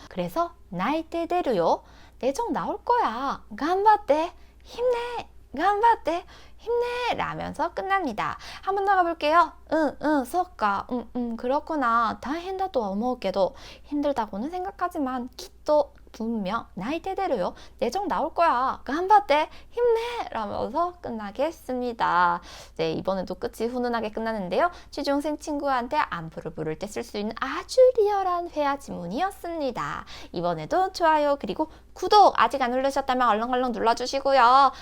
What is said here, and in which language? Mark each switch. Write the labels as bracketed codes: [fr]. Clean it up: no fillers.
[ko] 그래서 [ja] 内定出るよ [ko] 내정 나올 거야 [ja] 頑張って [ko] 힘내 頑張って 힘내 라면서 끝납니다. 한 번 더 가볼게요. 응, [ja] そっか. [ko] 그렇구나. [ja] 大変だとは思うけど [ko] 힘들다고는 생각하지만 [ja] きっと [ko] 분명 [ja] 内定出るよ. [ko] 내정 나올 거야. [ja] 頑張って [ko] 힘내 라면서 끝나겠습니다. 네, 이번에도 끝이 훈훈하게 끝나는데요. 취중생 친구한테 안부를 물을 때 쓸 수 있는 아주 리얼한 회화 지문이었습니다. 이번에도 좋아요 그리고 구독 아직 안 누르셨다면 얼렁얼렁 눌러주시고요.